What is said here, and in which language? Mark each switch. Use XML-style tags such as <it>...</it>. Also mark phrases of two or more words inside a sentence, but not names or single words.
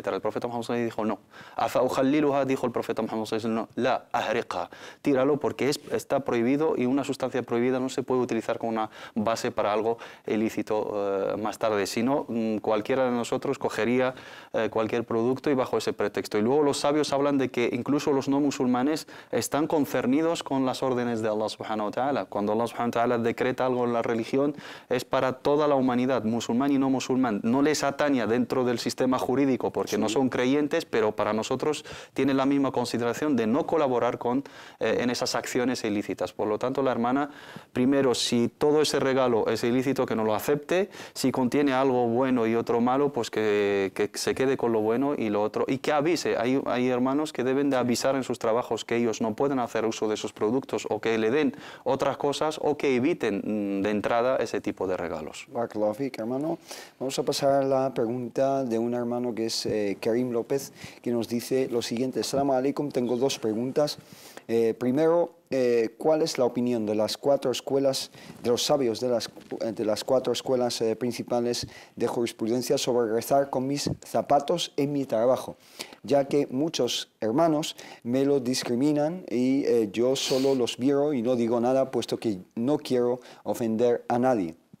<es>El profeta Muhammad dijo no. Dijo el profeta Muhammad no,</es> <ar>لا أهرقها,</ar> <es>tíralo porque está prohibido y una sustancia prohibida no se puede utilizar como una base para algo ilícito más tarde. Si no, cualquiera de nosotros cogería cualquier producto y bajo ese pretexto. Y luego los sabios hablan de que incluso los no musulmanes están concernidos con las órdenes de Allah</es> <ar>سبحانه وتعالى.</ar> <es>Cuando Allah</es> <ar>سبحانه وتعالى</ar> <es>decreta algo en la religión, es para toda la humanidad, musulmán y no musulmán. No les atañe dentro del sistema jurídico porque no son creyentes, pero para nosotros tiene la misma consideración de no colaborar en esas acciones ilícitas. Por lo tanto, la hermana, primero, si todo ese regalo es ilícito, que no lo acepte. Si contiene algo bueno y otro malo, pues que se quede con lo bueno y lo otro. Y que avise. Hay hermanos que deben de avisar en sus trabajos que ellos no pueden hacer uso de esos productos, o que le den otras cosas, o que eviten de entrada ese tipo de regalos. Hermano, vamos a pasar a la pregunta de un hermano que es Karim López, que nos dice lo siguiente:</es> <ar>السلام عليكم,</ar> <es>tengo dos preguntas. Primero, ¿cuál es la opinión de las cuatro escuelas, de los sabios de las cuatro escuelas principales de jurisprudencia sobre rezar con mis zapatos en mi trabajo? Ya que muchos hermanos me lo discriminan y yo solo los miro y no digo nada, puesto que no quiero ofender a nadie.</es>